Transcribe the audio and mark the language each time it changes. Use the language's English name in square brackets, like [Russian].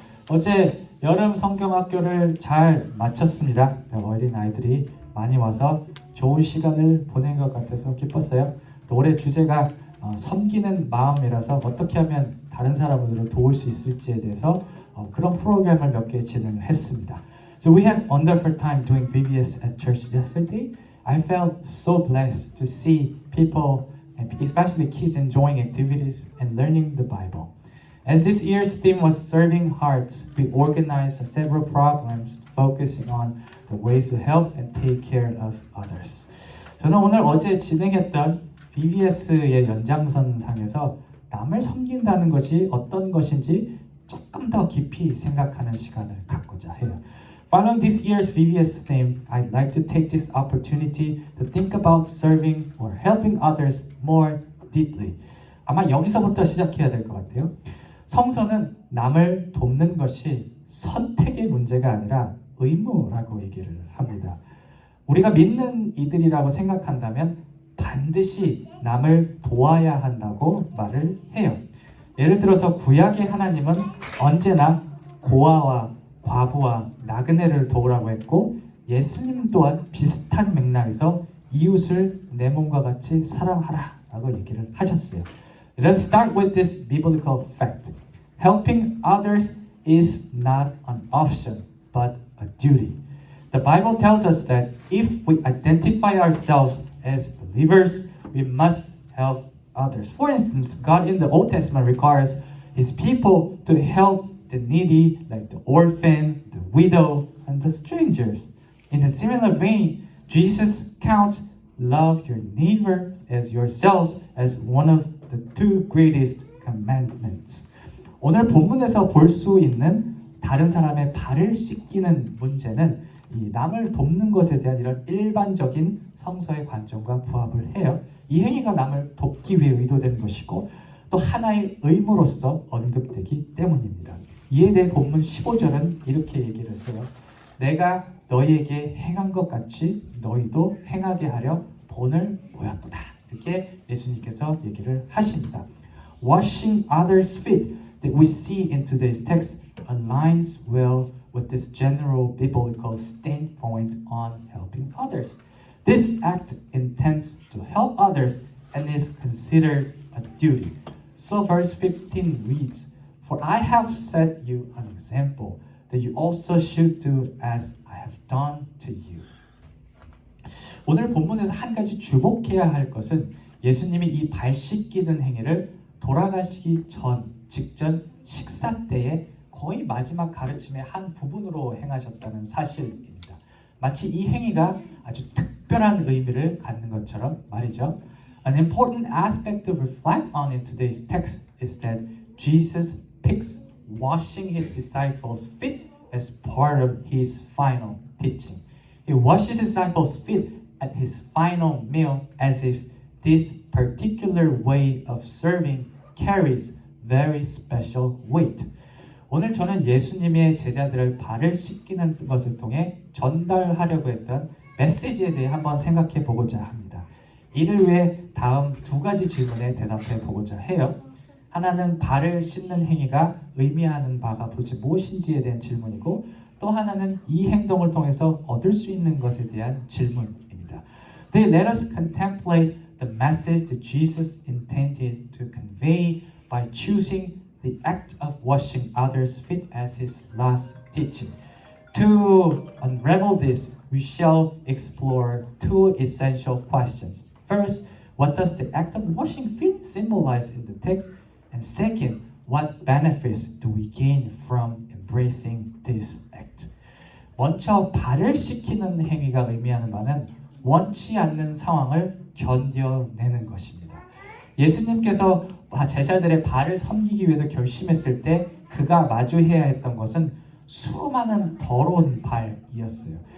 [Korean] 어제 여름 성경학교를 잘 마쳤습니다. 어린 아이들이 많이 와서 좋은 시간을 보낸 것 같아서 기뻤어요. 또 올해 주제가 섬기는 마음이라서 어떻게 하면 다른 사람들을 도울 수 있을지에 대해서 그런 프로그램을 몇 개 진행을 했습니다. [English] So we had wonderful time doing VBS at church yesterday. I felt so blessed to see people, and especially kids, enjoying activities and learning the Bible. As this year's theme was Serving Hearts, we organized several programs focusing on the ways to help and take care of others. [Korean] 저는 오늘 어제 진행했던 VBS의 연장선상에서 남을 섬긴다는 것이 어떤 것인지 조금 더 깊이 생각하는 시간을 갖고자 해요. [English] Following this year's VBS theme, I'd like to take this opportunity to think about serving or helping others more deeply. [Korean] 아마 여기서부터 시작해야 될 것 같아요. 성서는 남을 돕는 것이 선택의 문제가 아니라 의무라고 얘기를 합니다. 우리가 믿는 이들이라고 생각한다면 반드시 남을 도와야 한다고 말을 해요. 예를 들어서 구약의 하나님은 언제나 고아와 과부와 나그네를 도우라고 했고 예수님 또한 비슷한 맥락에서 이웃을 내 몸과 같이 사랑하라 라고 얘기를 하셨어요. [English] Let's start with this biblical fact. Helping others is not an option, but a duty. The Bible tells us that if we identify ourselves as believers, we must help others. For instance, God in the Old Testament requires His people to help the needy, like the orphan, the widow, and the strangers. In a similar vein, Jesus counts love your neighbor as yourself as one of the two greatest commandments. [Korean] 오늘 본문에서 볼 수 있는 다른 사람의 발을 씻기는 문제는 이 남을 돕는 것에 대한 이런 일반적인 성서의 관점과 부합을 해요. 이 행위가 남을 돕기 위해 의도된 것이고 또 하나의 의무로서 언급되기 때문입니다. 이에 대해 본문 15절은 이렇게 얘기를 해요. 내가 너희에게 행한 것 같이 너희도 행하게 하려 본을 보였도다. 이렇게 예수님께서 얘기를 하십니다. [English] Washing others' feet that we see in today's text aligns well with this general biblical standpoint on helping others. This act intends to help others and is considered a duty. So verse 15 reads, For I have set you an example that you also should do as I have done to you. [Korean] 오늘 본문에서 한 가지 주목해야 할 것은 예수님이 이 발 씻기는 행위를 돌아가시기 직전 식사 때에 거의 마지막 가르침의 한 부분으로 행하셨다는 사실입니다. 마치 이 행위가 아주 특별한 의미를 갖는 것처럼 말이죠. [English] An important aspect to reflect on in today's text is that Jesus picks washing his disciples' feet as part of his final teaching. He washes his disciples' feet at his final meal as if this particular way of serving carries very special weight. [Korean] 오늘 저는 예수님의 제자들을 발을 씻기는 것을 통해 전달하려고 했던 메시지에 대해 한번 생각해 보고자 합니다. 이를 위해 다음 두 가지 질문에 대답해 보고자 해요. 하나는 발을 씻는 행위가 의미하는 바가 도대체 무엇인지에 대한 질문이고, 또 하나는 이 행동을 통해서 얻을 수 있는 것에 대한 질문입니다. [English] Today, let us contemplate the message that Jesus intended to convey by choosing the act of washing others' feet as his last teaching. To unravel this, we shall explore two essential questions. First, what does the act of washing feet symbolize in the text? And second, what benefits do we gain from embracing this act? [Korean] 먼저 발을 씻기는 행위가 의미하는 바는 원치 않는 상황을 견뎌내는 것입니다. 예수님께서 제자들의 발을 섬기기 위해서 결심했을 때 그가 마주해야 했던 것은 수많은 더러운 발이었어요.